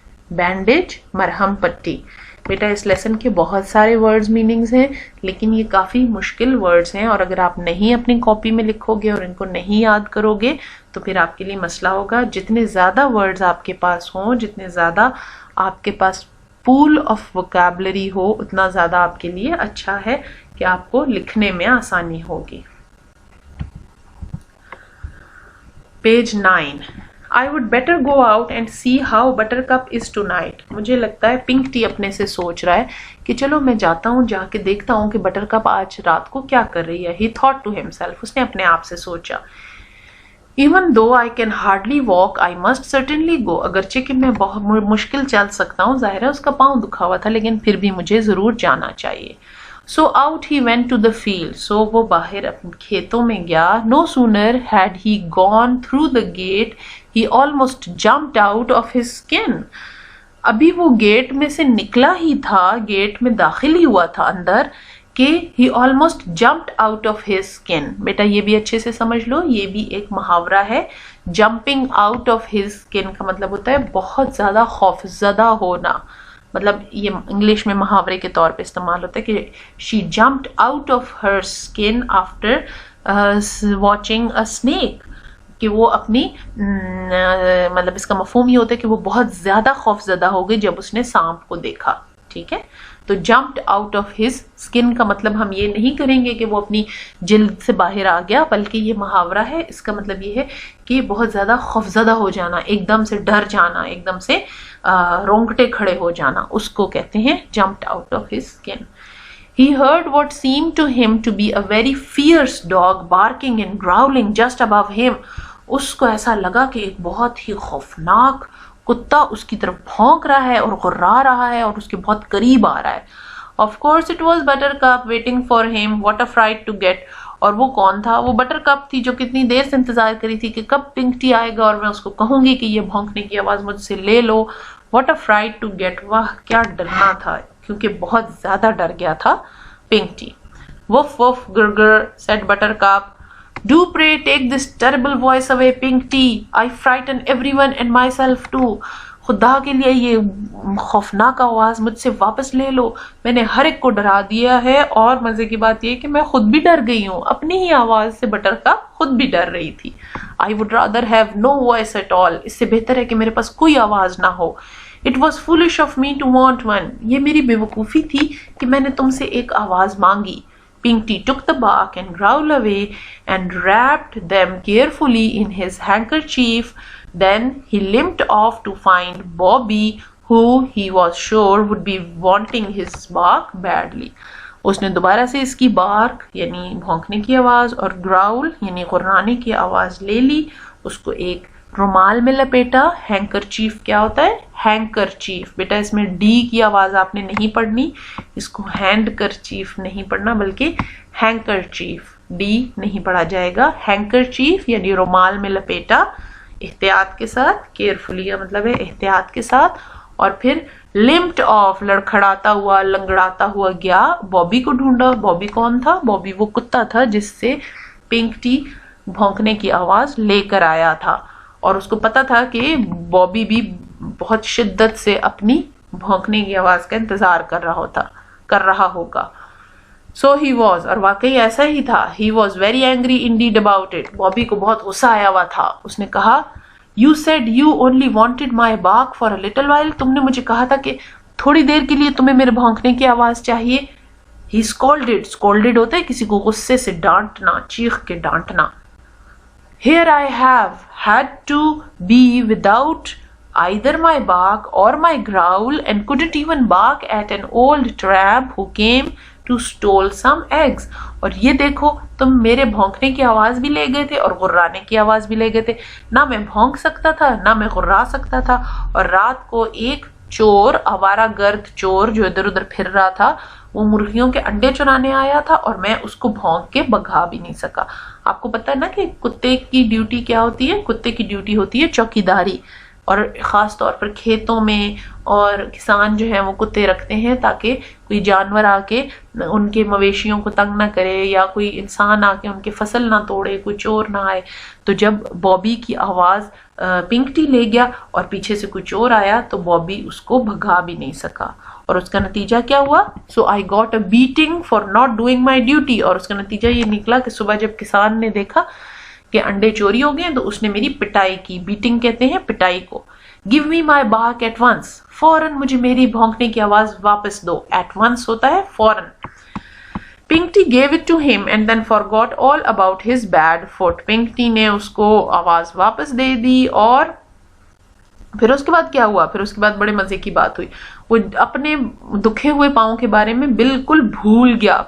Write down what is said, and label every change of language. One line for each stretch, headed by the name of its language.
Urdu: Bandage مرہم پٹی. بیٹا اس lesson کے بہت سارے ورڈز میننگز ہیں لیکن یہ کافی مشکل ورڈز ہیں، اور اگر آپ نہیں اپنی کاپی میں لکھو گے اور ان کو نہیں یاد کرو گے تو پھر آپ کے لیے مسئلہ ہوگا. جتنے زیادہ ورڈز آپ کے پاس ہوں، جتنے زیادہ آپ کے پاس پول آف ووکیبلری ہو، اتنا زیادہ آپ کے لیے اچھا ہے کہ آپ کو لکھنے میں آسانی ہوگی. Page 9.
English: I would better go out and see how Buttercup is tonight.
Urdu: مجھے لگتا ہے پنک ٹی اپنے سے سوچ رہا ہے کہ چلو میں جاتا ہوں، جا کے دیکھتا ہوں کہ بٹر کپ آج رات کو کیا کر رہی ہے.
English: He thought to himself.
Urdu: اس نے اپنے آپ سے سوچا.
English: Even though I can hardly walk, I must certainly go.
Urdu: اگرچہ کہ میں بہت مشکل چل سکتا ہوں، ظاہر ہے اس کا پاؤں دکھا ہوا تھا لیکن پھر بھی مجھے ضرور جانا چاہیے.
English: So out he went to the field.
Urdu: So وہ باہر اپنے کھیتوں میں گیا.
English: No sooner had he gone through the gate, he almost jumped out of his skin.
Urdu: ابھی وہ گیٹ میں سے نکلا ہی تھا، گیٹ میں داخل ہی ہوا تھا اندر کہ
English: he almost jumped out of his skin.
Urdu: بیٹا یہ بھی اچھے سے سمجھ لو، یہ بھی ایک محاورہ ہے.
English: jumping out of his skin
Urdu: کا مطلب ہوتا ہے بہت زیادہ خوف زدہ ہونا. مطلب یہ انگلش میں محاورے کے طور پہ استعمال ہوتا ہے کہ
English: she jumped out of her skin after watching a snake.
Urdu: کہ وہ اپنی مطلب اس کا مفہوم یہ ہوتا ہے کہ وہ بہت زیادہ خوف زدہ ہو گئی جب اس نے سانپ کو دیکھا. ٹھیک ہے، تو
English: jumped out of his skin
Urdu: کا مطلب ہم یہ نہیں کریں گے کہ وہ اپنی جلد سے باہر آ گیا، بلکہ یہ محاورہ ہے، اس کا مطلب یہ ہے کہ بہت زیادہ خوفزدہ ہو جانا، ایک دم سے ڈر جانا، ایک دم سے رونگٹے کھڑے ہو جانا، اس کو کہتے ہیں jumped out of his skin.
English: He heard what seemed to him to be a very fierce dog barking and growling just above him.
Urdu: اس کو ایسا لگا کہ ایک بہت ہی خوفناک کتا اس کی طرف بھونک رہا ہے اور غرا رہا ہے اور اس کے بہت قریب آ رہا ہے.
English: Of course it was Buttercup waiting for him. What a fright to get.
Urdu: اور وہ کون تھا؟ وہ بٹر کپ تھی جو کتنی دیر سے انتظار کری تھی کہ کب پنک ٹی آئے گا اور میں اس کو کہوں گی کہ یہ بھونکنے کی آواز مجھ سے لے لو.
English: What a fright to get.
Urdu: واہ کیا ڈرنا تھا، کیونکہ بہت زیادہ ڈر گیا تھا pink tea.
English: Woof woof gurgur said Buttercup. Do pray take this terrible voice away, Pink Tea. I frighten everyone and myself too.
Urdu: خدا کے لیے یہ خوفناک آواز مجھ سے واپس لے لو، میں نے ہر ایک کو ڈرا دیا ہے، اور مزے کی بات یہ کہ میں خود بھی ڈر گئی ہوں، اپنی ہی آواز سے بٹر کپ خود بھی ڈر رہی تھی.
English: I would rather have no voice at all.
Urdu: اس سے بہتر ہے کہ میرے پاس کوئی آواز نہ ہو.
English: It was foolish of me to want one.
Urdu: یہ میری بے وقوفی تھی کہ میں نے تم سے ایک آواز مانگی.
English: Pink Tea took the bark and growl away and wrapped them carefully in his handkerchief. Then he limped off to find Bobby, who he was sure would be wanting his bark badly.
Urdu: اس نے دوبارہ سے اس کی بارک یعنی بھونکنے کی آواز اور گراؤل یعنی غرانے کی آواز لے لی، اس کو ایک رومال میں لپیٹا. ہینکرچیف کیا ہوتا ہے؟ ہینکرچیف. بیٹا اس میں ڈی کی آواز آپ نے نہیں پڑھنی، اس کو ہینڈ کرچیف نہیں پڑھنا بلکہ ہینکرچیف، ڈی نہیں پڑھا جائے گا. ہینکرچیف یعنی رومال میں لپیٹا احتیاط کے ساتھ، کیئرفلی کا مطلب ہے احتیاط کے ساتھ. اور پھر لمپڈ آف لڑکھڑاتا ہوا لنگڑاتا ہوا گیا، بابی کو ڈھونڈا. بابی کون تھا؟ بابی وہ کتا تھا جس سے پنک ٹی بھونکنے کی آواز لے کر آیا تھا، اور اس کو پتا تھا کہ بابی بھی بہت شدت سے اپنی بھونکنے کی آواز کا انتظار کر رہا ہوگا.
English: so he was,
Urdu: اور واقعی ایسا ہی تھا.
English: He was very angry indeed about it.
Urdu: بابی کو بہت غصہ آیا ہوا تھا. اس نے کہا
English: You said you only wanted my bark for a little while.
Urdu: تم نے مجھے کہا تھا کہ تھوڑی دیر کے لیے تمہیں میرے بھونکنے کی آواز چاہیے.
English: He scolded.
Urdu: Scolded ہوتا ہے کسی کو غصے سے ڈانٹنا، چیخ کے ڈانٹنا.
English: Here I have had to be without either my bark or my growl and couldn't even bark at an old tramp who came to stole some eggs.
Urdu: اور یہ دیکھو تم میرے بھونکنے کی آواز بھی لے گئے تھے اور غرانے کی آواز بھی لے گئے تھے. نہ میں بھونک سکتا تھا نہ میں غرا سکتا تھا. اور رات کو ایک چور، آوارہ گرد چور جو ادھر ادھر پھر رہا تھا، وہ مرغیوں کے انڈے چرانے آیا تھا اور میں اس کو بھونک کے بھگا بھی نہیں سکا. آپ کو پتا ہے نا کہ کتے کی ڈیوٹی کیا ہوتی ہے؟ کتے کی ڈیوٹی ہوتی ہے چوکیداری، اور خاص طور پر کھیتوں میں. اور کسان جو ہیں وہ کتے رکھتے ہیں تاکہ کوئی جانور آ کے ان کے مویشیوں کو تنگ نہ کرے، یا کوئی انسان آ کے ان کی فصل نہ توڑے، کوئی چور نہ آئے. تو جب بابی کی آواز پنک ٹی لے گیا اور پیچھے سے کوئی چور آیا تو بابی اس کو بھگا بھی نہیں سکا. اور اس کا نتیجہ کیا ہوا؟
English: So I got a beating for not doing my duty.
Urdu: اور اس کا نتیجہ یہ نکلا کہ صبح جب کسان نے دیکھا کہ انڈے چوری ہو گئے تو اس نے میری پٹائی کی. بیٹنگ کہتے ہیں پٹائی کو.
English: Give me my bark at once.
Urdu: فوراً مجھے میری بھونکنے کی آواز واپس دو.
English: At once
Urdu: ہوتا ہے فوراً.
English: Pinky gave it to him and then forgot all about his bad foot.
Urdu: Pinky نے اس کو آواز واپس دے دی. اور پھر اس کے بعد کیا ہوا؟ پھر اس کے بعد بڑے مزے کی بات ہوئی. وہ اپنے دکھے ہوئے پاؤں کے بارے میں بالکل بھول گیا.